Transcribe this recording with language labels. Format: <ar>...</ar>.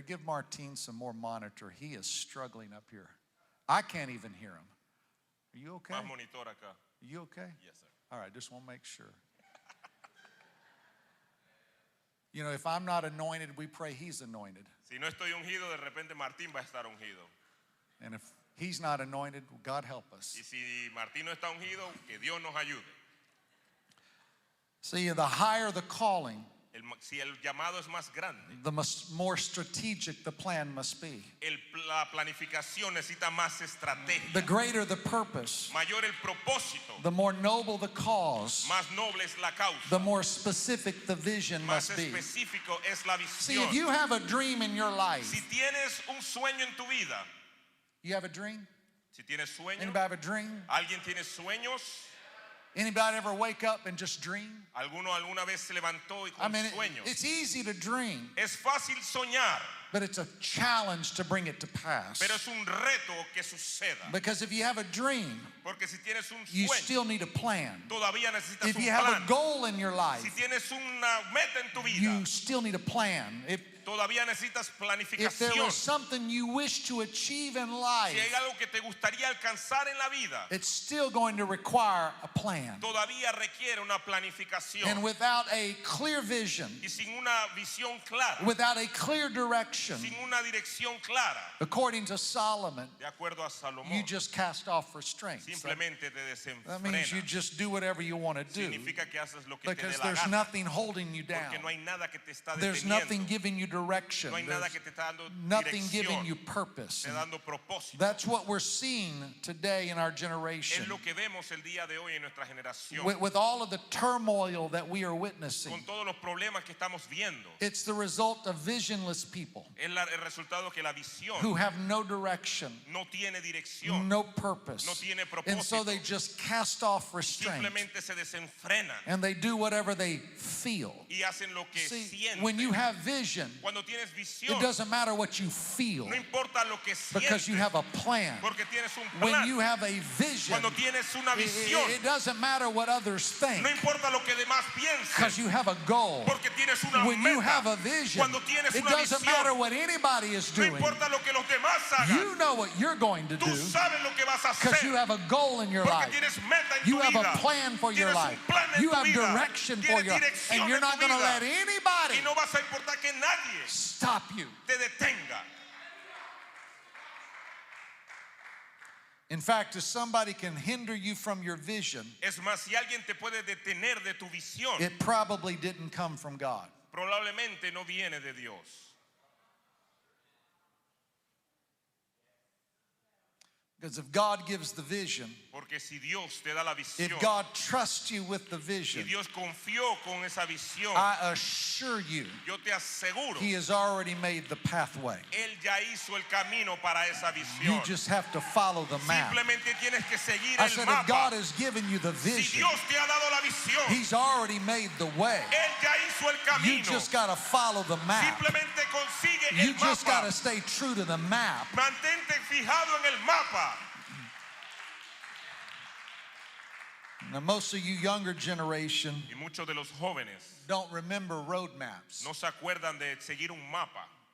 <en>Give Martine some more monitor. He is struggling up here. I can't even hear him. Are you okay?</en> <es>Más monitor acá.</es> <en>Are you okay? Yes, sir. All right, just want to make sure. You know, if I'm not anointed, we pray he's anointed.</en> <es>Si no estoy ungido, de repente Martín va a estar ungido.</es> <en>And if he's not anointed, God help us.</en> <es>Y si Martín no está ungido, que Dios nos ayude.</es> <en>See, the higher the calling,</en> <es>Si el llamado es más grande,</es> <en>the more strategic the plan must be.</en> <es>la planificación necesita más estrategia.</es> <en>The greater the purpose,</en> <es>Mayor el propósito,</es> <en>the more noble the cause,</en> <es>más noble es la causa,</es> <en>the more specific the vision</en> <es>más</es> <en>must be.</en> <es>específico es la</es> <en>See,</en> <es>visión.</es> <en>if you have a dream in your</en> <es>Si</es> <en>life,</en> <es>tienes un sueño en tu vida,</es> <en>you have a dream?</en> <es>si tienes sueño,</es> <en>Anybody have a dream?</en> <es>¿alguien tiene sueños?</es> <en>Anybody ever wake up and just dream?</en> <es>¿Alguno alguna vez se levantó y</es> <en>I</en> <es>con</es> <en>mean,</en> <es>sueños?</es> <en>it's easy to dream,</en> <es>Es fácil soñar,</es> <en>but it's a challenge to bring it to pass.</en> <es>pero es un reto que suceda.</es> <en>Because if you have a dream,</en> <es>Porque si tienes un</es> <en>you</en> <es>sueño,</es> <en>still need a plan.</en> <es>todavía necesitas</es> <en>If</en> <es>un</es> <en>you have a</en> <es>plan.</es> <en>goal in your</en> <es>Si</es> <en>life,</en> <es>tienes una meta en tu vida,</es> <en>you still need a plan.</en> <es>todavía necesitas</es> <en>If there</en> <es>planificación.</es> <en>was something you wish to achieve in</en> <es>Si hay</es> <en>life,</en> <es>algo que te gustaría alcanzar en la vida,</es> <en>it's still going to require a plan.</en> <es>todavía requiere una planificación.</es> <en>And without a clear vision,</en> <es>Y sin una visión clara,</es> <en>without a clear direction,</en> <es>sin una dirección clara,</es> <en>according to Solomon,</en> <es>de acuerdo a Salomón,</es> <en>you just cast off restraints.</en> <es>simplemente te</es> <en>That means you</en> <es>desenfrenas.</es> <en>just do whatever you want to do,</en> <es>Significa que haces lo que te</es> <en>because</en> <es>dé la</es> <en>there's</en> <es>gana,</es> <en>nothing holding you</en> <es>porque</es> <en>down.</en> <es>no hay nada que te está</es> <en>There's nothing</en> <es>deteniendo,</es> <en>giving you direction.</en> <es>no hay nada</es> <en>There's</en> <es>que te está dando</es> <en>nothing giving you</en> <es>dirección,</es> <en>purpose.</en> <es>te dando propósito.</es> <en>That's what we're seeing today in our</en> <es>Es</es> <en>generation.</en> <es>lo que vemos el día de hoy en nuestra generación,</es> <en>With all of the turmoil that we are witnessing,</en> <es>con todos los problemas que estamos viendo.</es> <en>it's the result of visionless people</en> <es>Es el resultado que la visión</es> <en>who have no direction,</en> <es>no tiene dirección,</es> <en>no purpose.</en> <es>no tiene</es> <en>And so</en> <es>propósito,</es> <en>they just cast off restraint</en> <es>simplemente se desenfrenan</es> <en>and they do whatever they feel.</en> <es>y hacen lo que</es> <en>See,</en> <es>sienten.</es> <en>when you have vision,</en> <es>Cuando tienes</es> <en>it</en> <es>visión,</es> <en>doesn't matter what you feel</en> <es>no importa lo que</es> <en>because you</en> <es>sientes,</es> <en>have a plan.</en> <es>porque tienes un</es> <en>When</en> <es>plan.</es> <en>you have a vision,</en> <es>Cuando tienes una</es> <en>it</en> <es>visión,</es> <en>doesn't matter what others think</en> <es>no importa lo que demás piensen,</es> <en>because you have a goal.</en> <es>porque tienes una</es> <en>When you</en> <es>meta.</es> <en>have a vision,</en> <es>Cuando tienes</es> <en>it</en> <es>una</es> <en>doesn't matter</en> <es>visión,</es> <en>what anybody is</en> <es>no</es> <en>doing.</en> <es>importa lo que los demás hagan,</es> <en>You know what you're going to</en> <es>tú</es> <en>do</en> <es>sabes lo que vas a</es> <en>because you</en> <es>hacer,</es> <en>have a goal in your</en> <es>porque</es> <en>life.</en> <es>tienes meta en</es> <en>You</en> <es>tu</es> <en>have</en> <es>vida,</es> <en>a plan for your</en> <es>tienes</es> <en>life.</en> <es>un plan en</es> <en>You</en> <es>tu</es> <en>have</en> <es>vida,</es> <en>direction for</en> <es>tienes</es> <en>your life.</en> <es>dirección</es> <en>And you're</en> <es>en</es> <en>not</en> <es>tu</es> <en>going to</en> <es>vida,</es> <en>let anybody</en> <es>y no vas a importar que nadie</es> <en>stop you.</en> <es>te detenga.</es> <en>In fact, if somebody can hinder you from your vision,</en> <es>Es más, si alguien te puede detener de tu visión,</es> <en>it probably didn't come from God.</en> <es>probablemente no viene de Dios.</es> <en>Because if God gives the vision,</en> <es>Porque si Dios te da la visión,</es> <en>if God trusts you with the</en> <es>si</es> <en>vision,</en> <es>Dios confió con esa visión,</es> <en>I assure you,</en> <es>yo te aseguro,</es> <en>He has already made the pathway.</en> <es>Él ya hizo el camino para esa</es> <en>You</en> <es>visión.</es> <en>just have to follow the map.</en> <es>Simplemente tienes que seguir</es> <en>I</en> <es>el</es> <en>said, if God</en> <es>mapa.</es> <en>has given you the</en> <es>Si</es> <en>vision,</en> <es>Dios te ha dado la visión,</es> <en>He's already made the way.</en> <es>Él ya hizo el</es> <en>You</en> <es>camino.</es> <en>just got to follow the map.</en> <es>Simplemente consigue</es> <en>You</en> <es>el</es> <en>just got</en> <es>mapa.</es> <en>to stay true to the map.</en> <es>Mantente fijado en el mapa.</es> <en>Now, most of you younger generation</en> <es>Y muchos de los jóvenes</es> <en>don't remember road maps.</en> <es>no se acuerdan de seguir un mapa.</es>